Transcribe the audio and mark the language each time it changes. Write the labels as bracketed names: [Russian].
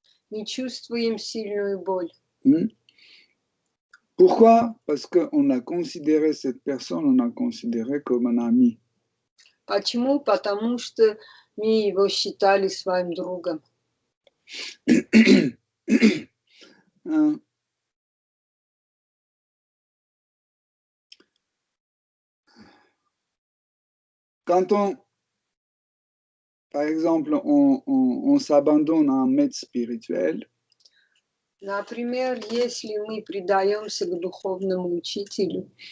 [Russian] Мы чувствуем сильную боль. [French] Hmm? Pourquoi? Parce qu'on a considéré cette personne, on a considéré comme un ami. [Russian] Почему? Потому что мы его считали своим другом. [French] Quand par exemple, on s'abandonne à un maître spirituel, [Russian] Например, если мы предаемся к духовному учителю,